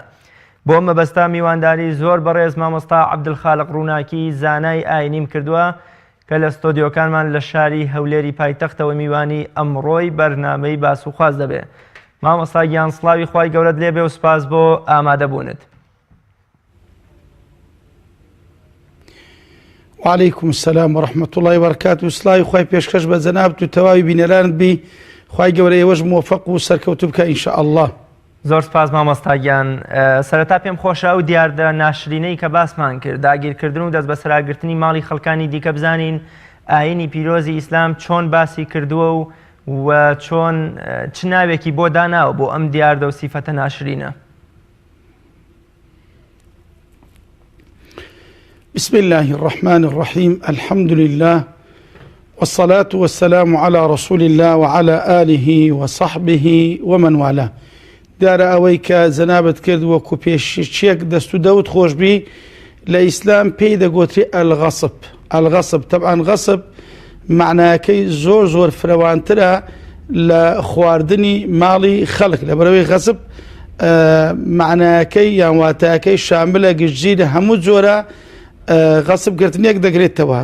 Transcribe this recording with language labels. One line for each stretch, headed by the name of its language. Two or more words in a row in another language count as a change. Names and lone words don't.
Central Kurdish: بۆ مەبەستا میوانداری زۆر بەڕێز مامۆستا عەبدولخالق ڕووناکی زانای ئاینیم کردووە کە لە ستۆدیۆکانمان لە شاری هەولێری پایتەختەوە میوانی ئەمڕۆی بەرنامەی باس و خواز دەبێ. مامۆستا گیان سڵاوی خوای گەورەت لێبێ و سپاس بۆ ئامادەبوونت.
Arabic: وعليكم السلام ورحمة الله وبركاته.
Central Kurdish: سڵاوی خوای پێشکەش بە جەنابەت و تەواوی بینەرانت بی، خوای گەورە ئێوەش موفق و سەرکەوتوو بکە
Arabic: ئینشاء الله.
Central Kurdish: زۆر سپاس مامۆستا گیان. سەرەتا پێم خۆشە ئەو دیاردە ناشرینەی کە باسمان کرد، داگیرکردن و دەست بەسەراگرتنی ماڵی خەڵکانی دیکە بزانین ئاینی پیرۆزی ئیسلام چۆن باسی کردووە و چۆن چ ناوێکی بۆ داناوە بۆ ئەم دیاردە و سیفەتە ناشرینە.
Arabic: بسم الله الرحمن الرحيم. الحمد لله والصلاة والسلام على رسول الله وعلى آله وصحبه ومن والاه.
Central Kurdish: دارە ئەوەی کە زەنابەت کرد وەکو پێشچێک دەست و دەوت خۆشببی لە ئیسلام پێی دەگوتری ئەلغەسب. ئەلغەسب طبعاً غەسب معناکەی زۆر زۆر فراوانترە لە خواردنی ماڵی خەڵک، لەبەرەوەی غەسب معناکەی یان واتاکەی شاملە گشتگیرە هەموو جۆرە غەسبگرتنێک دەگرێتەوە.